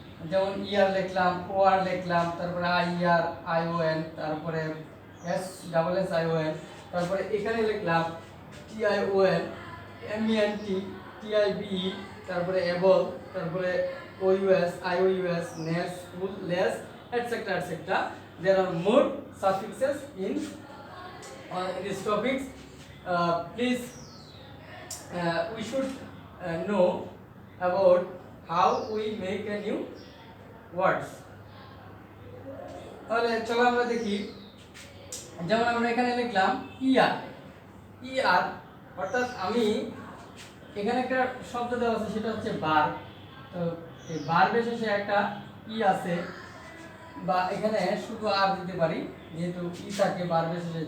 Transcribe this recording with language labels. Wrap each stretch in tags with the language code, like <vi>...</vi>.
<bn>যেমন ইয়ার লিখলাম, ও আর লিখলাম, তারপরে I year I O N, তারপরে S double S I O N, তারপরে এখানে লিখলাম T I O N, M E N T, T I B E, তারপরে এবল, তারপরে ও U S, I O U S, নেস, full, less, etcetera etcetera.</bn> <en>There are more suffixes in this topics. Please we should know about how we make a new words.</en> <bn>তাহলে চলো আমরা দেখি। যেমন আমরা এখানে লিখলাম ইয়ার, অর্থাৎ আমি এখানে একটা শব্দ দেওয়া আছে সেটা হচ্ছে বার। তো এই ভার্বের শেষে একটা ই আছে, বা এখানে শুধু আর দিতে পারি, যেহেতু ই থাকে ভার্বের শেষে।</bn>